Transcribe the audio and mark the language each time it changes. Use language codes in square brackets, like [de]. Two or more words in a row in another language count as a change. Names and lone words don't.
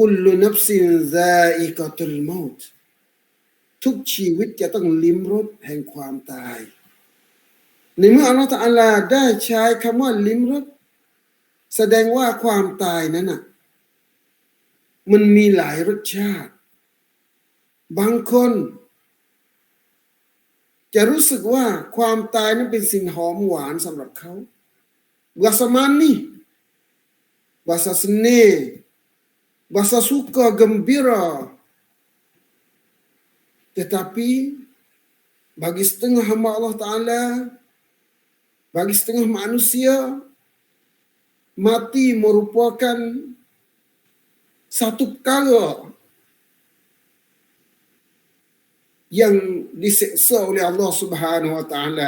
[ar] كل نفس ذائقة الموت [th] ทุกชีวิตจะต้องลิ้มรสแห่งความตาย ในเมื่ออัลลอฮฺ تعالى ได้ใช้คำว่าลิ้มรสแสดงว่าความตายนั้นน่ะมันมีหลายรสชาติ บางคน จะรู้สึกว่าความตายนั้นเป็นสิ่งหอมหวานสำหรับเขา [ms] Rasa manis, rasa senang, rasa suka, gembira. Tetapi bagi setengah hamba Allah Ta'ala, bagi setengah manusia, mati merupakan satu perkara yang diseksa oleh Allah [ar] سبحانه وتعالى.